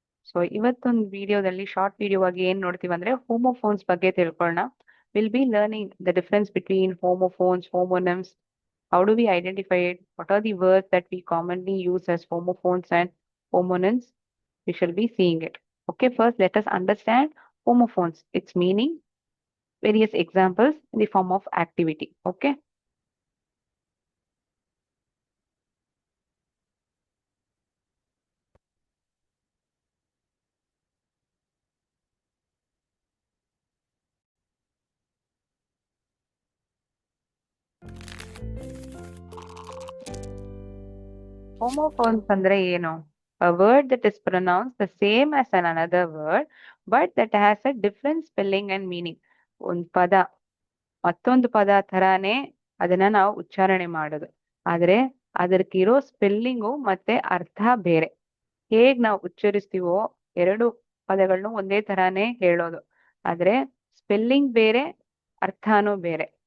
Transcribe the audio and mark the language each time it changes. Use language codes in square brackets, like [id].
[kn] So ಇವತ್ತೊಂದು ವಿಡಿಯೋದಲ್ಲಿ short video ಆಗಿ ಏನ್ ನೋಡ್ತೀವಿ ಅಂದ್ರೆ ಹೋಮೋಫೋನ್ಸ್ ಬಗ್ಗೆ ತಿಳ್ಕೊಳ್ಳೋಣ. [en] Will be learning the difference between homophones, homonyms. How do we identify it? What are the words that we commonly use as homophones and homonyms? We shall be seeing it. Okay, first let us understand homophones. Its meaning, various examples in the form of activity. Okay. [kn] Homophones ಅಂದ್ರೆ ಏನು? [en] A word that is pronounced the same as another word, but that has a different spelling and meaning. [kn] ಒಂದ್ ಪದ ಮತ್ತೊಂದು ಪದ ತರಾನೇ ಅದನ್ನ ನಾವು ಉಚ್ಚಾರಣೆ ಮಾಡೋದು. ಆದ್ರೆ ಅದಕ್ಕಿರೋ ಸ್ಪೆಲ್ಲಿಂಗು ಮತ್ತೆ ಅರ್ಥ ಬೇರೆ. ಹೇಗ್ ನಾವು ಉಚ್ಚರಿಸ್ತೀವೋ ಎರಡು ಪದಗಳನ್ನು ಒಂದೇ ತರಾನೇ ಹೇಳೋದು. ಆದ್ರೆ ಸ್ಪೆಲ್ಲಿಂಗ್ ಬೇರೆ, ಅರ್ಥನೂ ಬೇರೆ.